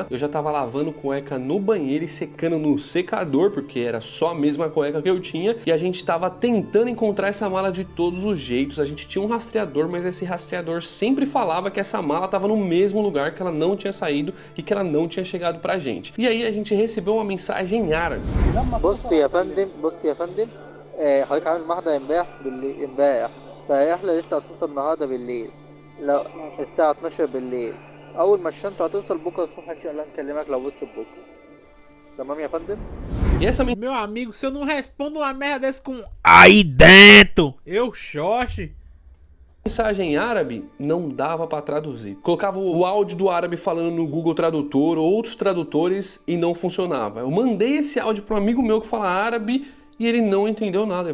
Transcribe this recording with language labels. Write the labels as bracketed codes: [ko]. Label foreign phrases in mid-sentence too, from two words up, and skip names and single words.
[pt] Eu já tava lavando cueca no banheiro e secando no secador, porque era só a mesma cueca que eu tinha. E a gente tava tentando encontrar essa mala de todos os jeitos. A gente tinha um rastreador, mas esse rastreador sempre falava que essa mala tava no mesmo lugar, que ela não tinha saído e que ela não tinha chegado pra gente. E aí a gente recebeu uma mensagem em árabe. [ar] فإحنا لسه هتصل النهارده بالليل لو الساعة 12 بالليل أول ما الشنطة هتوصل بكرة الصبح إن شاء الله نكلمك لو وصلت بكرة تمام يا فندم؟ [pt] E essa Meu amigo, se eu não respondo uma merda dessa com aí dentro, eu xoxe. mensagem em árabe não dava para traduzir. Colocava o áudio do árabe falando no Google Tradutor ou outros tradutores e não funcionava. Eu mandei esse áudio para um amigo meu que fala árabe e ele não entendeu nada.